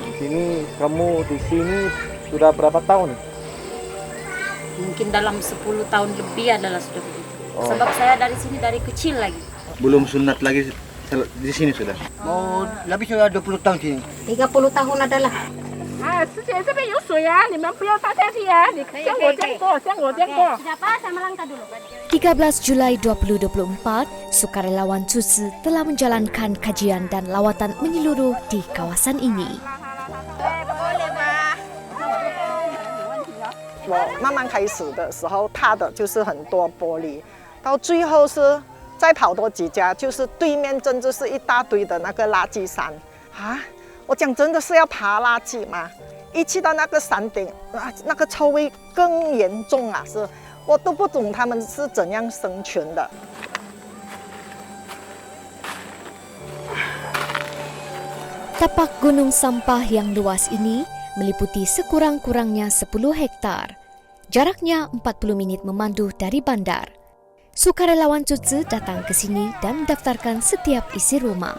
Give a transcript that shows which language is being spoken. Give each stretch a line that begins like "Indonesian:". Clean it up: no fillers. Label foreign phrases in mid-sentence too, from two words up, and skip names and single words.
Malay: Ini kamu di sini sudah berapa tahun? Mungkin dalam 10 tahun lebih adalah sudah begitu. Sebab saya dari sini dari kecil lagi. Belum sunat lagi di sini sudah. Mau lebih sudah 20 tahun sini. 30 tahun adalah.
Chinese: 之前这边有水啊，你们不要踏下去啊！你像我这样过，像我这样过。
Malay: 13 Julai 2024, sukarelawan Cuci telah menjalankan kajian dan lawatan menyeluruh di kawasan ini.
Chinese: 我慢慢开始的时候，踏的就是很多玻璃，到最后是再跑多几家，就是对面真的是一大堆的那个垃圾山啊！我讲真的是要爬垃圾吗？一去到那个山顶啊，那个臭味更严重啊！是我都不懂他们是怎样生存的。
Malay: Tapak gunung sampah yang luas ini meliputi sekurang-kurangnya 10 hektar. Jaraknya 40 menit memandu dari bandar. Sukarelawan Cuci datang ke sini dan mendaftarkan setiap isi rumah.